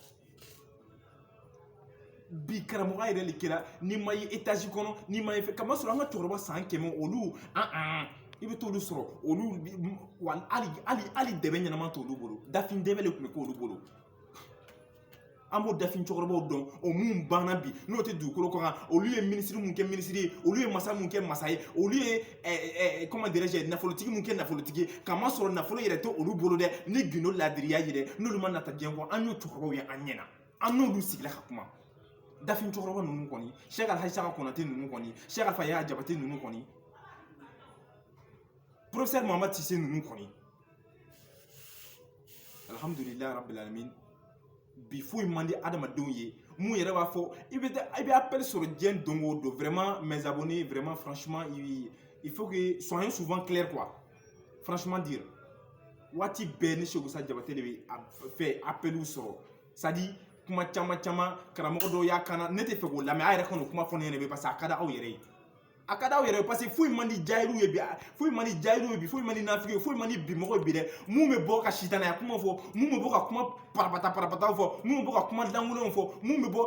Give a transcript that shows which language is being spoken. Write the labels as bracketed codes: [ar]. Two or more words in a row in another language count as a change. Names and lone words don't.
[bm] bi karamɔgɔ yɛrɛ de kɛra n'i ma ye étage kɔnɔ n'i ma ye fɛ kamasɔrɔ an ka cɛkɔrɔba san 100 olu i bɛ t'olu sɔrɔ olu hali dɛbɛ ɲɛnama t'olu bolo dafin dɛbɛ de tun bɛ k'olu bolo an b'o dafin cɛkɔrɔbaw dɔn o mun banna bi n'o tɛ dugukolo kɔkan olu ye minisiri mun kɛ minisiri ye olu ye masa mun kɛ masa ye olu ye [fr] comment dirais-je [bm] nafolotigi mun kɛ nafolotigi ye kamasɔrɔ nafolo yɛrɛ tɛ olu bolo dɛ ni gindo ladiriya ye dɛ n'olu ma nata diɲɛ kɔ an y'o cɛkɔrɔbaw ye an ɲɛna an n'olu sigila ka kuma dafin cɛkɔrɔba ninnu kɔni Cheikh Alhaji Saka Konate ninnu kɔni Cheikh Alpha Yaya Jabate ninnu kɔni professeur Mohamed Cissé ninnu kɔni [ar] الحمد لله رب العالمين [bm] bi foyi man di adamadenw ye mun yɛrɛ b'a fɔ i bɛ appel sɔrɔ diɲɛ don o don [fr] vraiment mes abonnés vraiment franchement il faut que soyons souvent clairs quoi franchement dire [bm] waati bɛɛ ni Seku Musa Jabate de bɛ fɛ appeliw sɔrɔ [fr] c'est à dire [bm] kuma caman karamɔgɔ dɔw y'a kana ne tɛ fɛ k'o lamɛn a yɛrɛ kan'o kuma fɔ ne ɲɛna [fr] parce que [bm] a ka di aw yɛrɛ ye a ka di aw yɛrɛ ye [fr] parce que [bm] foyi man di jahiliw ye bi foyi man di jahiliw ye bi foyi man di nafiki ye foyi man di bimɔgɔw ye bi dɛ mun bɛ bɔ ka sitanaya kuma fɔ mun bɛ bɔ ka kuma parapataw fɔ mun bɛ bɔ ka kuma lankolonw fɔ mun bɛ bɔ